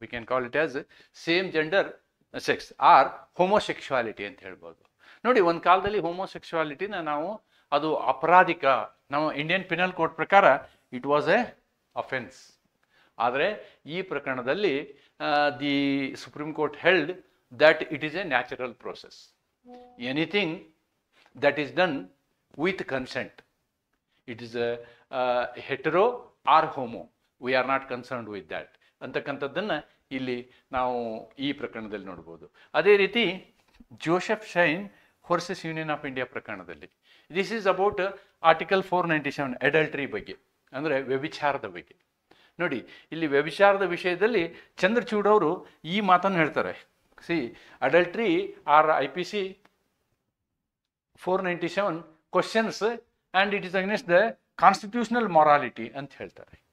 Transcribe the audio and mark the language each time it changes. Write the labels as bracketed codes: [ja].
[en] we can call it as same gender sex or homosexuality [kn] ಅಂತ ಹೇಳ್ಬೋದು. ನೋಡಿ, ಒಂದು ಕಾಲದಲ್ಲಿ ಹೋಮೋಸೆಕ್ಸುವಾಲಿಟಿನ ನಾವು ಅದು ಅಪರಾಧಿಕ, ನಾವು ಇಂಡಿಯನ್ ಪಿನಲ್ ಕೋಡ್ ಪ್ರಕಾರ [en] It was a offence. [kn] ಆದರೆ ಈ ಪ್ರಕರಣದಲ್ಲಿ [en] The supreme court held that it is a natural process. Anything that is done with consent, it is a hetero or homo, we are not concerned with that [kn] ಅಂತಕ್ಕಂಥದ್ದನ್ನು ಇಲ್ಲಿ ನಾವು ಈ ಪ್ರಕರಣದಲ್ಲಿ ನೋಡ್ಬೋದು. ಅದೇ ರೀತಿ Joseph shine versus union of India ಪ್ರಕರಣದಲ್ಲಿ [en] this is about article 497 adultery [kn] ಬಗ್ಗೆ, ಅಂದರೆ ವ್ಯಭಿಚಾರದ ಬಗ್ಗೆ. ನೋಡಿ, ಇಲ್ಲಿ ವ್ಯಭಿಚಾರದ ವಿಷಯದಲ್ಲಿ ಚಂದ್ರಚೂಡ್ ಅವರು ಈ ಮಾತನ್ನು ಹೇಳ್ತಾರೆ. [en] See, adultery or IPC 497 questions and it is against the constitutional morality [kn] ಅಂತ ಹೇಳ್ತಾರೆ.